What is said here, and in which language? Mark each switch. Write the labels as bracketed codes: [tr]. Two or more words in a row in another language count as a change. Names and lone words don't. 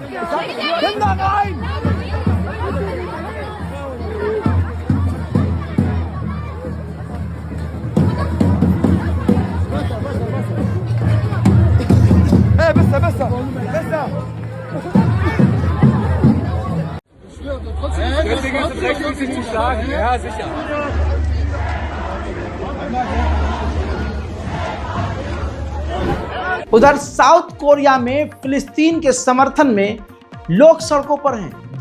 [de] Kinder rein! Hey, besser, besser! Besser! Deswegen ist es recht wichtig zu schlagen. Ja, sicher. [hi] उधर साउथ कोरिया में फिलिस्तीन के समर्थन में लोग सड़कों पर हैं।